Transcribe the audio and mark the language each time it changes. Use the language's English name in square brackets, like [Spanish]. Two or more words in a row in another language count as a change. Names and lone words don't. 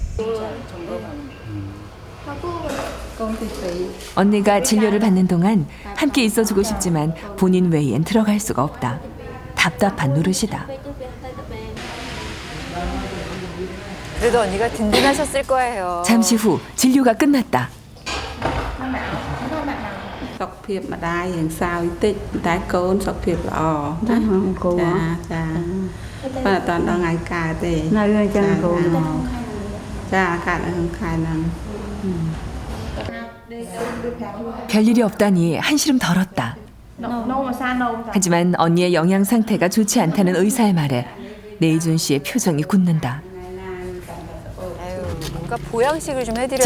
[Korean] 언니가 진료를 받는 동안 함께 있어주고 싶지만 본인 외엔 들어갈 수가 없다. 답답한 노릇이다. 그래도 언니가 든든하셨을 거예요. 잠시 후 진료가 끝났다. [Khmer] សុខភាពម្ដាយរៀងសើបន្តិចតែកូនសុខភាពល្អណាកូនចាបើអត់ដល់ថ្ងៃកើតទេនៅអញ្ចឹងកូនចាកើតក្នុងខែហ្នឹង [Korean] 별일이 없다니 한시름 덜었다. 하지만 언니의 영양 상태가 좋지 않다는 의사의 말에 내준 씨의 표정이 굳는다. 뭔가 보양식을 좀 해드려야겠네요.